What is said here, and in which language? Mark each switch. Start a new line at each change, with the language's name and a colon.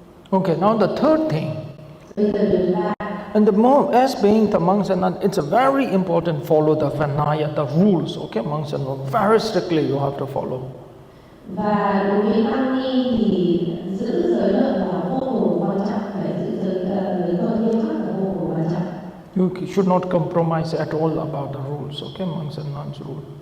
English: Okay, now the third thing.
Vietnamese: Bây giờ điều thứ ba.
English: And the more, as being the monks and nuns, it's a very important follow the Vinaya, the rules. Okay, monks and nuns, very strictly you have to follow.
Vietnamese: Và đối với tăng ni thì giữ giới luật là vô cùng quan trọng, phải giữ giới luật nghiêm khắc là vô cùng quan trọng.
English: You should not compromise at all about the rules. Okay, monks and nuns rule.